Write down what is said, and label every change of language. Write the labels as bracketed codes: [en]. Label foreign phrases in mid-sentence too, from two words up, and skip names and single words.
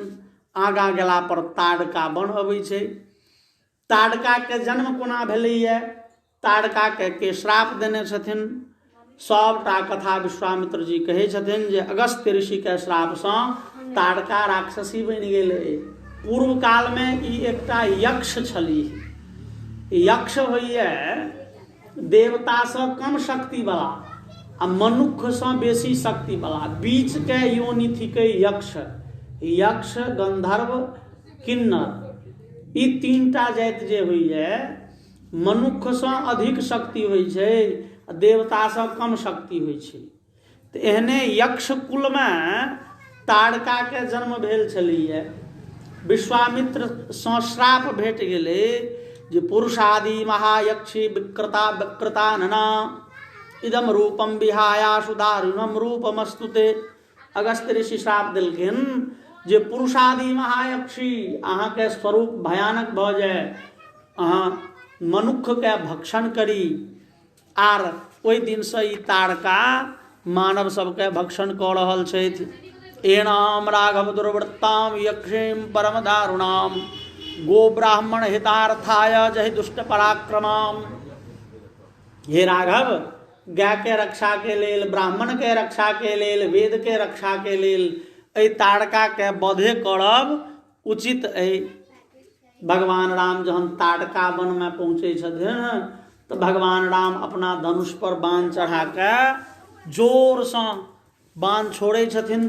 [mai] आगाँ गेला पर ताड़का बन अबै छै। ताड़का के जन्म कोना भेलैए, ताड़का के श्राप देने छथिन, सबटा कथा विश्वामित्र जी कहै छथिन जे अगस्त्य ऋषि के श्राप सँ ताड़का राक्षसी बनि गेलै। पूर्व काल में ई एकटा यक्ष छलीह। यक्ष होइए देवता सँ कम शक्ति वाला आ मनुख सँ बेसी शक्ति वाला, बीच के योनि थिकै यक्ष। यक्ष, गंधर्व, किन्नर, ई तीनटा जाति जे होइए मनुख सँ अधिक शक्ति होइ छै, देवता सँ कम शक्ति होइ छै। तऽ एहने यक्ष कुल में ताड़का के जन्म भेल छलैए। विश्वामित्र सँ श्राप भेट गेलै जे [sa] पुरुषादि महायक्षी विकृता नना इदम रूपम विहायाशु दारुणम रूपमस्तुते। [mai] अगस्त्य ऋषि श्राप देलखिन जे [sa] पुरुषादि महायक्षी [mai] अहाँ के स्वरूप भयानक भऽ जाय, अहाँ मनुख के भक्षण करी। आर ओहि दिन से ई ताड़का मानव सबके भक्षण कऽ रहल छथि। [sa] एनाम राघव दुर्वृत्ताम यक्षीम परम दारुणाम गो ब्राह्मण हितार्थाय जहि दुष्ट पराक्रमाम। [mai] हे राघव, गाय के रक्षा के लेल, ब्राह्मण के रक्षा के लेल, वेद के रक्षा के लेल एहि ताड़का के वधे करब उचित अइ। भगवान राम जहन ताड़का वन में पहुँचे छथिन तो भगवान राम अपना धनुष पर बाण चढ़ा के जोर सँ बाण छोड़े छथिन।